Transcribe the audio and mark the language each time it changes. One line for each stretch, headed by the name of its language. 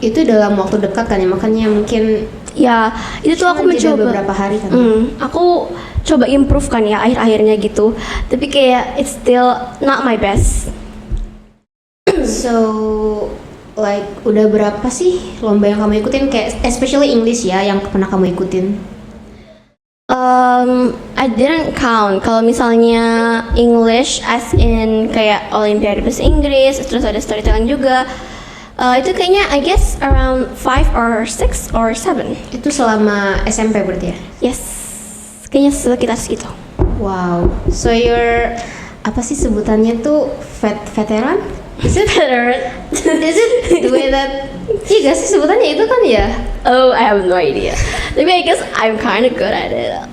Indonesian: Itu dalam waktu dekat kan ya, makanya mungkin Ya, itu tuh aku cuma jeda mencoba beberapa hari kan. aku coba improve kan ya akhir-akhirnya gitu. Tapi kayak
English: it's still not my best. So, like
Indonesian: udah berapa sih lomba yang kamu ikutin, kayak especially English ya yang pernah kamu ikutin?
English: I didn't count.
Indonesian: Kalau misalnya English
English: as in
Indonesian: kayak Olimpiade bahasa Inggris, terus ada storytelling juga. Itu kayaknya
English: I guess around 5 or 6 or 7.
Indonesian: Itu selama SMP berarti ya?
English: Yes.
Indonesian: Kayaknya sekitar segitu.
English: Wow. So you're
Indonesian: apa sih sebutannya tuh
English: veteran? Is it Is it the way that?
Indonesian: Iya gak sih sebutannya itu kan ya?
English: Oh, I have no idea.
Indonesian: Tapi
English: I guess I'm kind of good at it.